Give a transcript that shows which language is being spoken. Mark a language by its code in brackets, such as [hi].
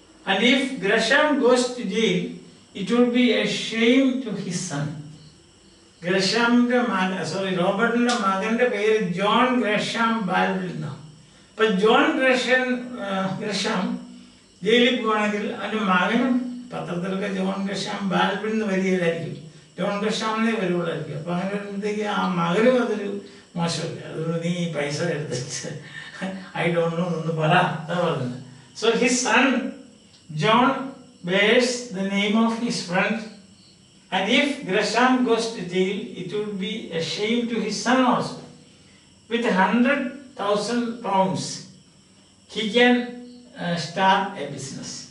[en] And if Gresham goes to jail, it would be a shame to his son. [ml] ഗ്രഷാമിന്റെ മകൻ, റോബർട്ടിന്റെ മകന്റെ പേര് John Gresham ബാൽവിൽ എന്നാണ്. അപ്പൊ John Gresham ജയിലിൽ പോവാണെങ്കിൽ അതിന്റെ മകനും പത്രത്തിലൊക്കെ ജോൺ ഗ്രഷാം ബാൽവിൽ എന്ന് വരികയിലായിരിക്കും, ജോൺ ഗ്രഷാമിനെ വരുവുള്ളായിരിക്കും. അപ്പൊ അങ്ങനെ വരുമ്പോഴത്തേക്ക് ആ മകനും അതൊരു മോശമല്ല. അതുകൊണ്ട് നീ പൈസ എടുത്തിട്ട് [en] I don't know [ml] എന്ന് പറ, അതാ പറഞ്ഞത്. [en] So his son John bears the name of his friend, and if Gresham goes to jail, it would be a shame to his son also. With £100,000, he can start a business.